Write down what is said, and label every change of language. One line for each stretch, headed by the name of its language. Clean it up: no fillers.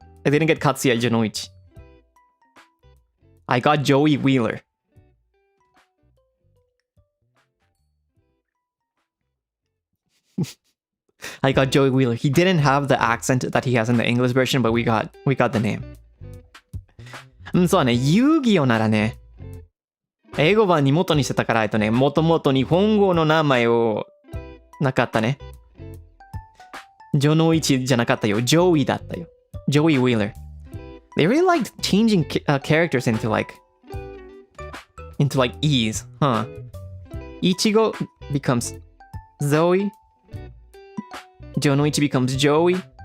English: I didn't get Katsuya Jonoichi. I got Joey Wheeler. I got Joey Wheeler. He didn't have the accent that he has in the English version, but we got the name.
Japanese: うん、そうだね。遊戯王ならね、英語版に元にしてたから、もともと日本語の名前をなかったね。ジョノイチじゃなかったよ。ジョイだったよ。ジョイ・ウィーラー。
English: They really liked changing characters into like E's, huh? Ichigo becomes Zoe. Jonoichi becomes Joey.